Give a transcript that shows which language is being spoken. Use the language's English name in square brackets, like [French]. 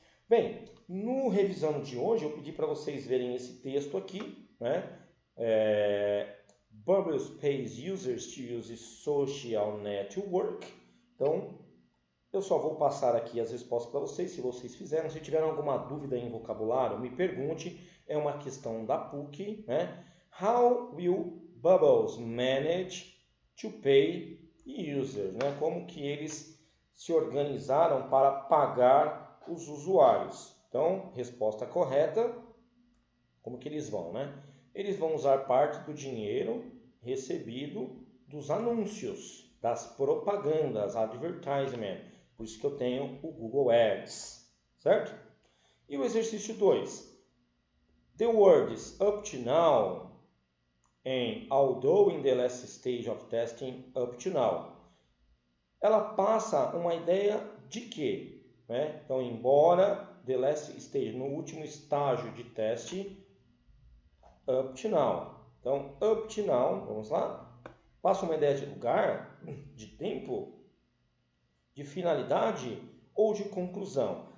[Portuguese] Bem, no revisão de hoje, eu pedi para vocês verem esse texto aqui, né? [English] Bubbles pays users to use social network. [Portuguese] Então, eu só vou passar aqui as respostas para vocês, se vocês fizeram. Se tiverem alguma dúvida em vocabulário, me pergunte. É uma questão da PUC, né? [English] How will Bubbles manage to pay users, né? [Portuguese] Como que eles se organizaram para pagar os usuários? Então, resposta correta, como que eles vão, né? Eles vão usar parte do dinheiro recebido dos anúncios, das propagandas, advertisement. Por isso que eu tenho o Google Ads, certo? E o exercício 2. [English] The words up to now and although in the last stage of testing up to now. [Portuguese] Ela passa uma ideia de quê? Né? Então, embora [English] the last stage, [Portuguese] no último estágio de teste, up to now. Então, up to now, vamos lá. Passa uma ideia de lugar, de tempo, de finalidade ou de conclusão.